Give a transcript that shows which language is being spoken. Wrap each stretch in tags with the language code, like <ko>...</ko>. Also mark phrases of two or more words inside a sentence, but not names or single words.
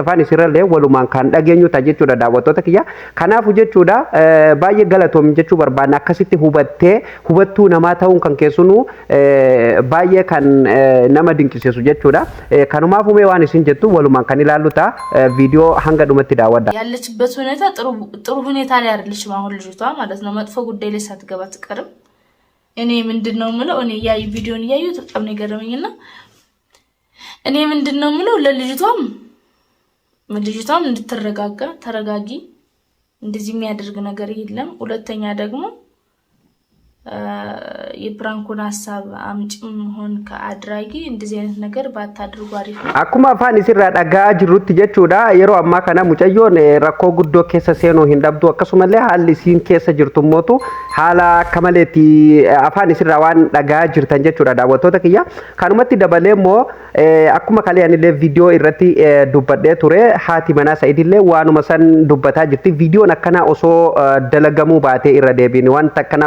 <om>Afaan isirrallee walumaan kan dhageenyu ta'a jechuudha daawwattoota kiyya. Kanaafuu jechuudha baay'ee galatoomi jechuu barbaadna akkasitti hubattuu namaa ta'uun kan keessunu baay'ee kan nama dinqisiisu jechuudha. Kanumaaf uumee waan isin jettu walumaan kan ilaallu ta'a viidiyoo hanga dhumatti daawwadha.</om> <am>ያለችበት ሁኔታ ጥሩ ሁኔታ ላይ አይደለችም አሁን ልጅቷ ማለት ነው። መጥፎ ጉዳይ ላይ ሳትገባ ትቀርም። እኔ ምንድነው ምለው እኔ ያይ ቪዲዮን ያዩት በጣም ነው ገረመኝና እኔ ምንድነው ምለው ለልጅቷም እንድትረጋጋ ተረጋጊ እንደዚህ የሚያደርግ ነገር የለም። ሁለተኛ ደግሞ የፕራንኩን ሐሳብ አምጭም ሆን ከአድራጊ እንደዚህ አይነት ነገር ባታድርጉ አሪፍ ነው።</am> <om>akkuma afaan isirraa dhagaa jirrutti jechuudha yeroo ammaa kana mucayyoon rakkoo guddoo keessa seenuu hin dhabdu akkasumallee haalli isiin keessa jirtu mootu haala akka maleetti afaan isirraa waan dhagaa jirtan jechuudha daawwattoota kiyya kanumatti dabalee immoo akkuma kalee anillee viidiyoo irratti dubbadhee ture haati manaa Sa'idillee waanuma san dubbataa jirti viidiyoon akkanaa osoo dalagamuu baatee irra deebiin wanta akkanaa</om>